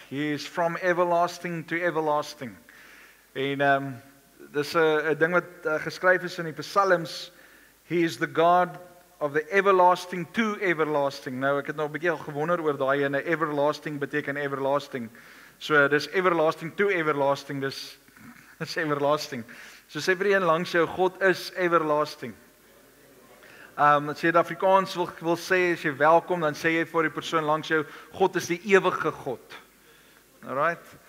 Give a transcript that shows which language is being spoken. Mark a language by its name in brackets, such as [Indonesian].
[English] He is from everlasting to everlasting. [Afrikaans] En dis 'n ding wat geskryf is in die Psalms. [English] He is the God of the everlasting to everlasting. [Afrikaans] Nou ek het nog 'n bietjie al gewonder oor daai ene, everlasting beteken everlasting. So dis [English] everlasting to everlasting, [Afrikaans] dis everlasting. So sê vir die een langs jou, [English] God is everlasting. [Afrikaans] As jy dit Afrikaans wil sê, as jy welkom, dan sê jy vir die persoon langs jou, God is die ewige God. Alright?